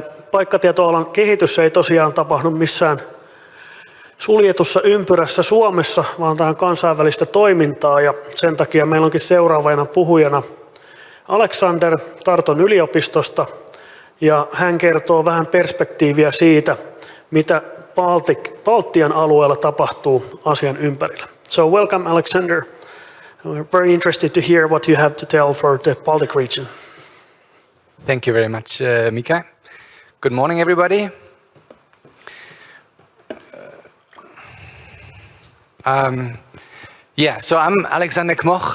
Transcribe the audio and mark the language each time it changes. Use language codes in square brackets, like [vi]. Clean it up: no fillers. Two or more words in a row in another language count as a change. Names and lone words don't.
[fi] paikkatietoalan kehitys ei tosiaan tapahdu missään suljetussa ympyrässä Suomessa, vaan tämä on kansainvälistä toimintaa, ja sen takia meillä onkin seuraavana puhujana Alexander Tarton yliopistosta, ja hän kertoo vähän perspektiiviä siitä, mitä Baltian alueella tapahtuu asian ympärillä. [en] So welcome Alexander. We're very interested to hear what you have to tell for the Baltic region. Thank you very much, Mika. Good morning, everybody. So I'm Alexander Kmoch.